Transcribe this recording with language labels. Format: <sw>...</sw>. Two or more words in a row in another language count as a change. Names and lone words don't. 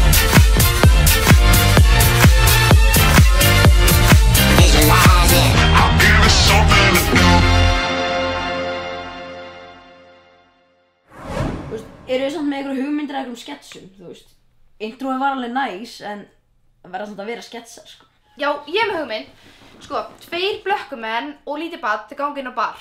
<en>Visualize it. I'll give it something to do.</en> <is>Þú veist, eru þið samt með einhverju hugmyndir eða einhverjum sketsum, þú veist? Introið var alveg næs, en það verða samt að vera sketsar, sko. Já, ég er með hugmynd. Sko, 2 blökkumenn og lítið barn til gangi inn á bar.</is>